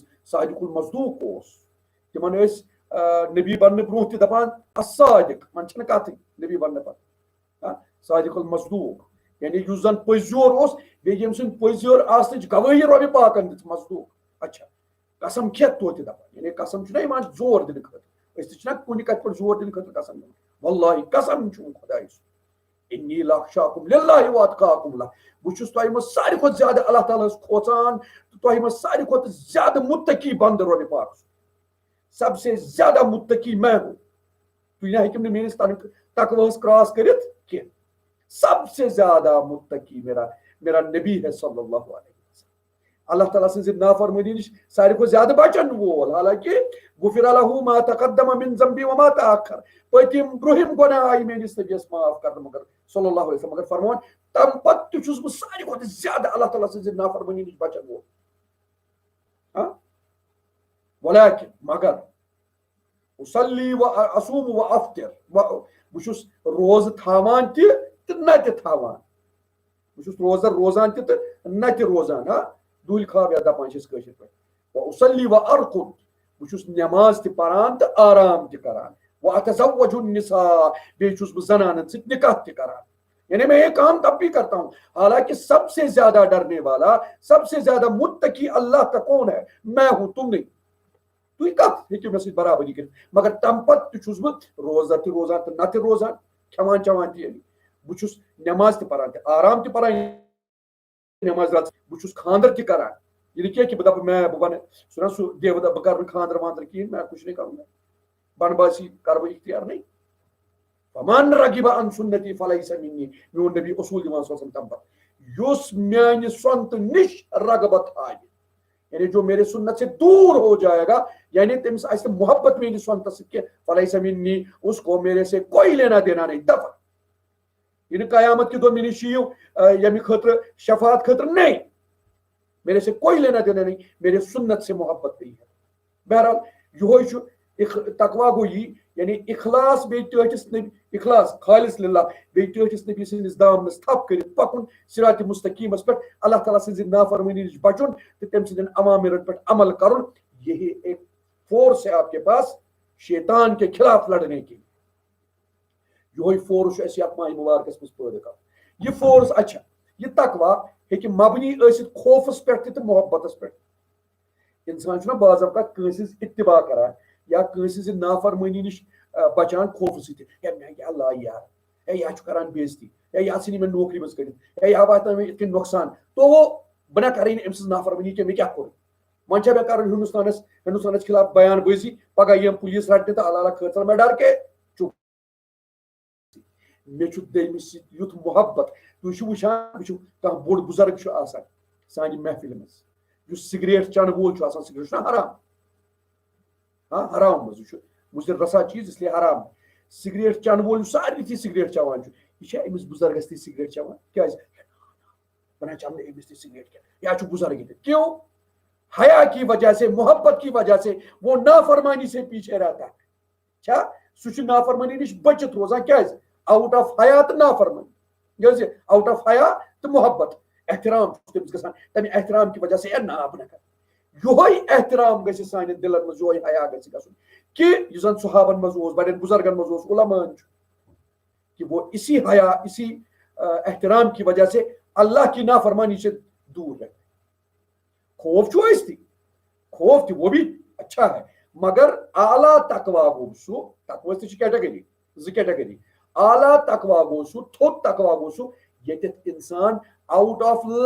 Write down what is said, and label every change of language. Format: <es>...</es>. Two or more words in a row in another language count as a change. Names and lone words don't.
<ar>صادق المصدوق</ar> <ks>اوس تِمن ٲسۍ نبی بننہٕ برونٛہہ تہِ دپان الصادق وۄنۍ چھنہٕ کتھٕے نبی بننہٕ پتہٕ</ks> <ar>صادق المصدوق</ar> <ks>یعنی یُس زن پٔزیور اوس بیٚیہِ ییٚمہِ سٕنٛدۍ پٔزیور آسنٕچ گوٲہی رۄبہِ پاکن دِژ مصدوق اچھا قسم کھٮ۪تھ توتہِ دپان یعنی قسم چھُنہ یِوان زور دِنہٕ خٲطرٕ أسۍ تہِ چھِنہ کُنہِ کتھِ پٮ۪ٹھ زور دِنہٕ خٲطرٕ قسم دِوان واللہ قسم چھُم خۄدایہِ سُنٛد</ks> <ar>انی لاخشاکم للہ واتقاکم لہ</ar> <ks>بہ چھس تۄہہِ منٛز ساروی کھۄتہٕ زیادٕ اللہ تعالیٰ ہس کھوژان تہٕ تۄہہِ منٛز ساروی کھۄتہٕ زیادٕ متقی بندٕ رۄبِ پاک</ks> <ur>سب سے زیادہ متقی میں</ur> <ks>ہوں تُہۍ نہ ہیٚکِو نہٕ میٲنِس تقوہس کراس کٔرِتھ کینٛہہ</ks> <ur>سب سے زیادہ متقی میرا نبی ہے</ur> <ar>صلی اللہ علیہ وسلم</ar> <ks>اللہ تعالیٰ سٕنٛزِ نافرمٲنی نِش ساروی کھۄتہٕ زیادٕ بچن وول حالانکہ</ks> <ar>غفر لہ ما تقدم من ذنبی وما تأخر</ar> <ks>پٔتِم برٛونٛہِم گۄناہ آیہِ میٲنِس نبیَس معاف کرنہٕ مگر</ks> <ar>صلی اللہ علیہ وسلم</ar> <ks>مگر فرمان تمہِ پتہٕ تہِ چھُس بہٕ ساروی کھۄتہٕ زیادٕ اللہ تعالیٰ سٕنٛزِ نافرمٲنی نِش بچن وول ولیکن مگر</ks> <ar>اصلی و اصوم و افطر</ar> <ks>بہ چھُس روزٕ تھاوان تہِ تہٕ نہ تہِ تھاوان بہ چھُس روزدر روزان تہِ تہٕ نہ تہِ روزان دوٗلۍ خواب یا دپان چھِس کٲشِر پٲٹھۍ</ks> <ar>و اصلی و ارقد</ar> <ks>بہ چھُس نٮ۪ماز تہِ پران تہٕ آرام تہِ کران</ks> <ar>و اتزوج النساء</ar> <ks>بیٚیہِ چھُس بہٕ زنانن سۭتۍ نکاح تہِ کران یعنی</ks> <ur>میں یہ کام تب بھی کرتا ہوں حالانکہ سب سے زیادہ ڈرنے والا سب سے زیادہ متقی اللہ کا کون ہے میں ہوں تم نہیں</ur> <ks>تُہۍ کتھ ہیٚکِو مےٚ سۭتۍ برابری کٔرِتھ مگر تمہِ پتہٕ تہِ چھُس بہٕ روزدر تہِ روزان تہٕ نہ تہِ روزان کھٮ۪وان چٮ۪وان تہِ یعنی بہٕ چھُس نٮ۪ماز تہِ پران تہِ آرام تہِ پران نٮ۪ماز رات بہٕ چھُس خانٛدر تہِ کران یہ نہٕ کینٛہہ کہِ بہٕ دپہٕ بہٕ بنہٕ سُہ دیودہ بہٕ کرٕ نہٕ خانٛدر وانٛدر کِہیٖنۍ مےٚ</ks> <ur>کچھ نہیں</ur> <ks>کرُن بن باسی کرٕ بہٕ اختیار نہیں</ks> <ar>فمن رغب عن سنتی فلیس منی</ar> <ks>میون نبی اصول دِوان سوزن تمہِ پتہٕ یُس میانہِ سۄنتہٕ نِش رغبت آیہِ یعنی</ks> <ur>جو میرے سنت سے دور ہو جائے گا</ur> <ks>یعنی تمس آسہِ محبت میٲنِس سنتس سۭتۍ کینٛہہ</ks> <ar>فلیس منی</ar> <ur>اس کو میرے سے کوئی لینا دینا نہیں</ur> <ks>دفع یہ نہٕ قیامت کہِ دۄہ مےٚ نِش یِیِو ییٚمہِ خٲطرٕ شفاعت خٲطرٕ</ks> <ur>نہیں میرے سے کوئی لینا دینا نہیں میرے سنت سے محبت نہیں ہے</ur> <ks>بہرحال یہوے چھُ تقوا گوٚو یی یعنی اخلاص بیٚیہِ ٹٲٹھِس نبی اخلاص خالص للہ بیٚیہِ ٹٲٹھِس نبی سٕنٛدِس دامنس تھپ کٔرِتھ پکُن صراط مستقیٖمس پٮ۪ٹھ اللہ تعالیٰ سٕنٛزِ نافرمٲنی نِش بچُن تہٕ تٔمۍ سٕنٛدٮ۪ن اوامرن پٮ۪ٹھ عمل کرُن</ks> <ur>یہی ایک فورس ہے آپ کے پاس شیطان کے خلاف لڑنے کے</ur> <ks>یہوے فورس چھُ اَسہِ یتھ ماہِ مبارکس منٛز پٲدٕ کرُن یہ فورس اچھا یہ تقوا ہیٚکہِ مبنی ٲسِتھ خوفس پٮ۪ٹھ تہِ تہٕ محبتس پٮ۪ٹھ انسان چھُنہ بعض اوقات کٲنٛسہِ ہٕنٛز اتباع کران یا کٲنٛسہِ ہٕنٛزِ نافرمٲنی نِش بچان خوفہٕ سۭتۍ ہے مےٚ کیٛاہ لایہِ یار ہے یہِ چھُ کران بے عزتی ہے یہِ ژھٕنہِ مےٚ نوکری منٛز کٔڑِتھ ہے یہِ واتنٲو مےٚ یِتھ کٔنۍ نۄقصان تو بہٕ نہ کرٕے نہٕ أمۍ سٕنٛز نافرمٲنی کینٛہہ مےٚ کیٛاہ کوٚر وۄنۍ چھا مےٚ کرُن ہندوستانس خلاف بیان بٲزی پگاہ یِم پُلیٖس رٹنہِ تہٕ اللہ خٲطرٕ مےٚ</ks> <ur>ڈر کے چُپ</ur> <ks>مےٚ چھُ دوٚیمِس سۭتۍ یُتھ محبت تُہۍ چھِو وٕچھان وٕچھِو کانٛہہ بوٚڑ بُزرگ چھُ آسان سانہِ محفِلہِ منٛز یُس سِگریٹ چٮ۪نہٕ وول چھُ آسان سِگریٹ چھُنہ حرام حرام منٛز یہِ چھُ مُضِر رسا چیٖز</ks> <ur>اس لیے</ur> <ks>حرام سِگریٹ چٮ۪نہٕ وول یُس سارنٕے تھی سِگریٹ چٮ۪وان چھُ یہِ چھا أمِس بُزرگس تھی سِگریٹ چٮ۪وان کیٛازِ بہٕ نہ چٮ۪مہٕ نہٕ أمِس تھی سِگریٹ کینٛہہ یا چھُ بُزرگ ییٚتہِ</ks> <ur>کیوں حیا کی وجہ سے محبت کی وجہ سے وہ نافرمانی سے پیچھے رہتا ہے</ur> <ks>چھا سُہ چھُ نافرمانی نِش بٔچِتھ روزان کیٛازِ</ks> <en>out of</en> <ks>حیا تہٕ نافرمانی ییٚلہِ</ks> <en>out of</en> <ks>حیا تہٕ محبت احترام چھُ تٔمِس گژھان تمہِ احترام کہِ وجہ سے نہ بہٕ نہ کرٕ یہوے احترام گژھِ سانٮ۪ن دلن منٛز یہوے حیا گژھِ گژھُن کہ یُس زن صحابن منٛز اوس بڑٮ۪ن بُزرگن منٛز اوس علماءن چھُ</ks> <ur>کہ وہ اسی حیا اسی احترام کی وجہ سے اللہ کی نافرمانی سے دور رہتے</ur> <ks>خوف چھُ ٲسۍ تھی خوف تہِ</ks> <ur>وہ بھی اچھا ہے</ur> <ks>مگر اعلیٰ تقوا گوٚو سُہ تقوس تہِ چھِ کیٹگری زٕ کیٹگری اعلیٰ تقوا گوٚو سُہ تھوٚد تقوا گوٚو سُہ ییٚتٮ۪تھ انسان</ks> <en>out of</en>